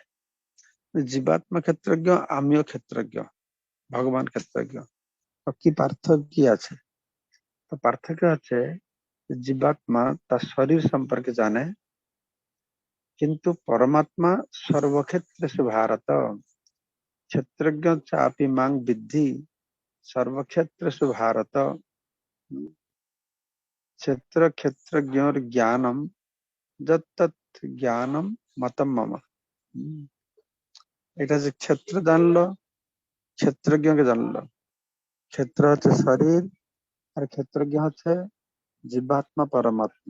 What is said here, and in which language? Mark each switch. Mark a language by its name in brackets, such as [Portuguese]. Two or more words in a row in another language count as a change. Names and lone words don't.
[Bangla] জীবাত্মা ক্ষেত্রজ্ঞ, আমিও ক্ষেত্রজ্ঞ, ভগবান ক্ষেত্রজ্ঞ। তো কি পার্থক্য কি আছে? তো পার্থক্য হচ্ছে জীবাত্মা তার শরীর সম্পর্কে জানে, কিন্তু পরমাত্মা [Sanskrit] সর্বক্ষেত্রেষু ভারত ক্ষেত্রজ্ঞ চাপি মাং বিদ্ধি সর্বক্ষেত্রেষু ভারত। ক্ষেত্র ক্ষেত্রজ্ঞর জ্ঞানম যত্তৎ জ্ঞানম মতম মম। [Bangla] এটা যে ক্ষেত্র জানলো, ক্ষেত্রজ্ঞকে জানলো। ক্ষেত্র হচ্ছে শরীর আর ক্ষেত্রজ্ঞ হচ্ছে জীবাত্মা পরমাত্মা।